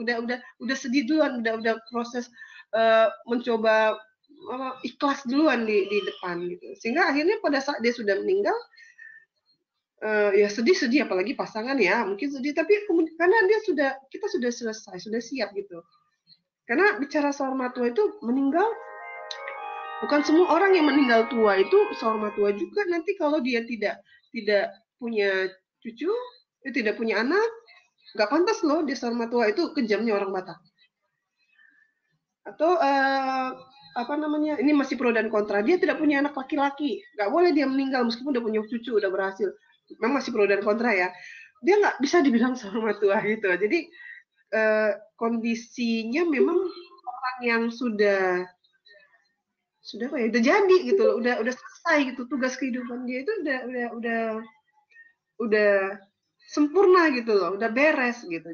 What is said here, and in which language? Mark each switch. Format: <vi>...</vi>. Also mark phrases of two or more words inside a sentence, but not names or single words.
<id>Udah sedih duluan, udah proses mencoba ikhlas duluan di depan gitu. Sehingga akhirnya pada saat dia sudah meninggal, ya sedih apalagi pasangan ya mungkin sedih, tapi karena kita sudah selesai, sudah siap gitu. Karena bicara</id> <bbc>saur matua</bbc> <id>itu meninggal, bukan semua orang yang meninggal tua itu</id> <bbc>saur matua</bbc> <id>juga. Nanti kalau dia tidak punya cucu, tidak punya anak, nggak pantas loh dia</id> <bbc>saur matua.</bbc> <id>Itu kejamnya orang Batak. Atau apa namanya, ini masih pro dan kontra, dia tidak punya anak laki-laki, nggak boleh dia meninggal meskipun udah punya cucu, udah berhasil. Memang masih pro dan kontra ya, dia nggak bisa dibilang</id> <bbc>saur matua</bbc> <id>gitu. Jadi kondisinya memang orang yang sudah apa ya, udah jadi gitu loh, udah selesai gitu, tugas kehidupan dia itu udah sempurna gitu loh, udah beres gitu.</id>